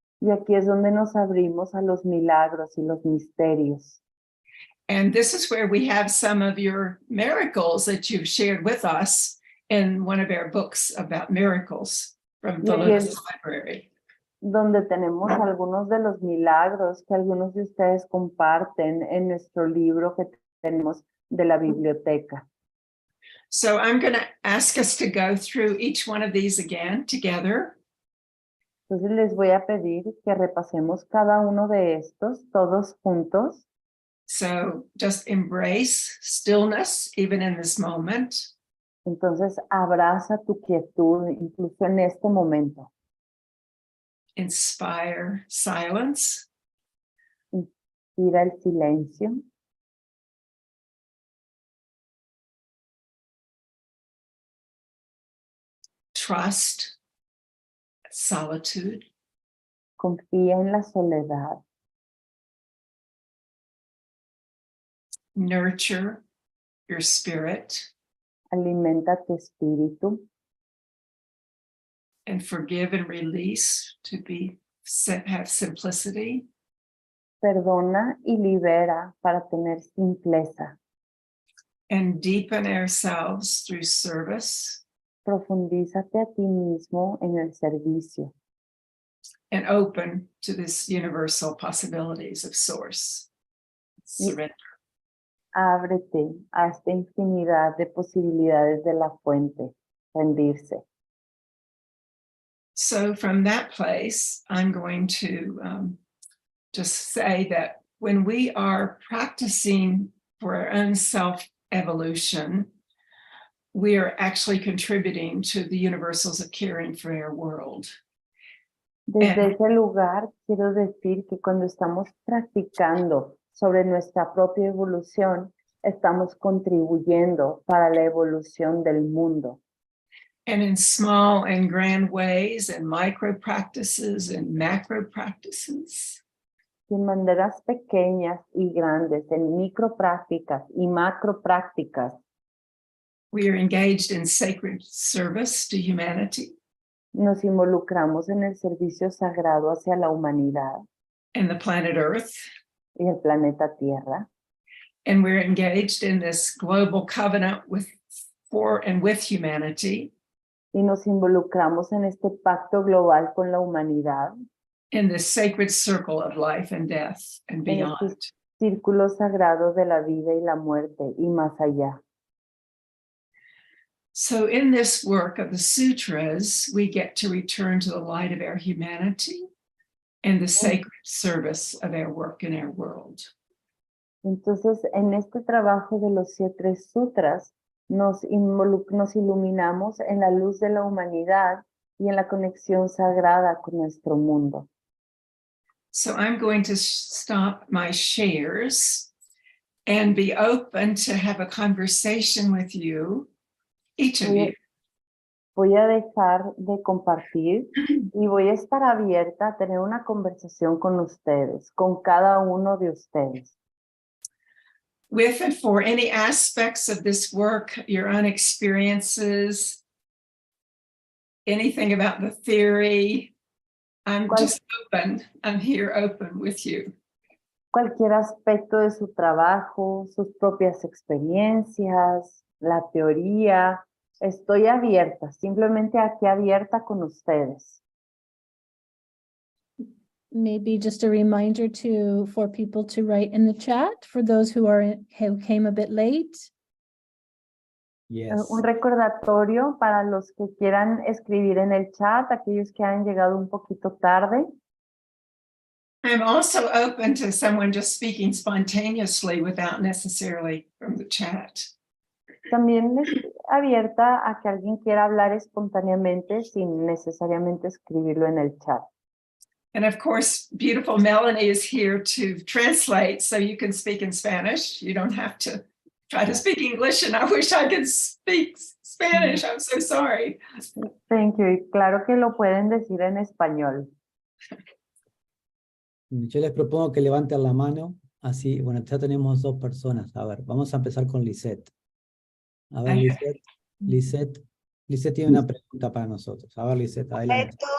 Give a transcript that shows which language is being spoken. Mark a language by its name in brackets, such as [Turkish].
[Spanish] Y aquí es donde nos abrimos a los milagros y los misterios. [English] And this is where we have some of your miracles that you've shared with us in one of our books about miracles from the Yes. Lotus Library. [Spanish] Donde tenemos algunos de los milagros que algunos de ustedes comparten en nuestro libro que tenemos de la biblioteca. [English] So I'm going to ask us to go through each one of these again together. [Spanish] Entonces les voy a pedir que repasemos cada uno de estos, todos juntos. [English] So just embrace stillness, even in this moment. [Spanish] Entonces abraza tu quietud, incluso en este momento. [English] Inspire silence. [Spanish] Inspira el silencio. [English] Trust solitude. [Spanish] Confía en la soledad. [English] Nurture your spirit. [Spanish] Alimenta tu espíritu. [English] And forgive and release to have simplicity. [Spanish] Perdona y libera para tener simpleza. [English] And deepen ourselves through service. [Spanish] Profundízate a ti mismo en el servicio. [English] And open to this universal possibilities of source. Surrender. [Spanish] Ábrete a esta infinidad de posibilidades de la fuente. Rendirse. [English] So from that place, I'm going to just say that when we are practicing for our own self-evolution, we are actually contributing to the universals of caring for our world. [Spanish] Desde ese lugar, quiero decir que cuando estamos practicando sobre nuestra propia evolución, estamos contribuyendo para la evolución del mundo. [English] And in small and grand ways, and micro practices and macro practices. [Spanish] De maneras pequeñas y grandes, en micro prácticas y macro prácticas, [English] We are engaged in sacred service to humanity [Spanish] nos involucramos en el servicio sagrado hacia la humanidad [English] and the planet Earth. [Spanish] y el planeta Tierra. [English] And we're engaged in this global covenant for and with humanity. [Spanish] Y nos involucramos en este pacto global con la humanidad, [English] In this sacred circle of life and death and [Spanish] en [English] beyond. [Spanish] estos círculos sagrados de la vida y la muerte y más allá. [English] So in this work of the sutras, we get to return to the light of our humanity and the sacred service of our work in our world. [Spanish] Entonces, en este trabajo de los 7 sutras, nos iluminamos en la luz de la humanidad y en la conexión sagrada con nuestro mundo. [English] So I'm going to stop my shares and be open to have a conversation with you, each of you. [Spanish] Voy a dejar de compartir y voy a estar abierta a tener una conversación con ustedes, con cada uno de ustedes. [English] With and for any aspects of this work, your own experiences, anything about the theory. I'm just open. I'm here open with you. [Spanish] Cualquier aspecto de su trabajo, sus propias experiencias, la teoría. Estoy abierta, simplemente aquí abierta con ustedes. [English] Maybe just a reminder for people to write in the chat for those who came a bit late. Yes. [Spanish] Un recordatorio para los que quieran escribir en el chat, aquellos que han llegado un poquito tarde. [English] I'm also open to someone just speaking spontaneously without necessarily from the chat. [Spanish] También estoy abierta a que alguien quiera hablar espontáneamente sin necesariamente escribirlo en el chat. [English] And of course, beautiful Melanie is here to translate, so you can speak in Spanish. You don't have to try to speak English, and I wish I could speak Spanish. I'm so sorry. Thank you. [Spanish] Y claro que lo pueden decir en español. Yo les propongo que levanten la mano, así, bueno, ya tenemos 2 personas. A ver, vamos a empezar con Lisette. A ver, Lisette tiene una pregunta para nosotros. A ver, Lisette, adelante.